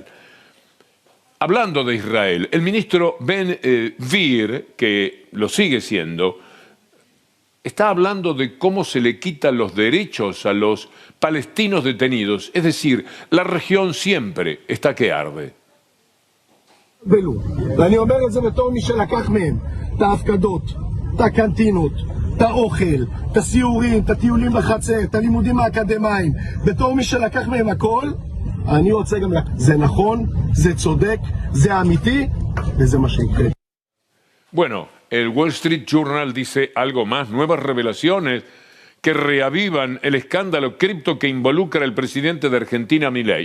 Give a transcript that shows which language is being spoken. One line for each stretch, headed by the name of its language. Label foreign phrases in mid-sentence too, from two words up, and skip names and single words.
Spanish: Hablando de Israel, el ministro Ben-Gvir, que lo sigue siendo, está hablando de cómo se le quitan los derechos a los palestinos detenidos. Es decir, la región siempre está que arde.
Hebrew: את האוכל, את הסיורים, את הטיולים בחצר, את הלימודים האקדמיים, בתור מי שלקח מהם הכל, אני רוצה גם זה נכון, זה צודק, זה אמיתי, וזה מה שיקרה.
Spanish: Bueno, el Wall Street Journal dice algo más: nuevas revelaciones que reavivan el escándalo cripto que involucra al presidente de Argentina, Milei.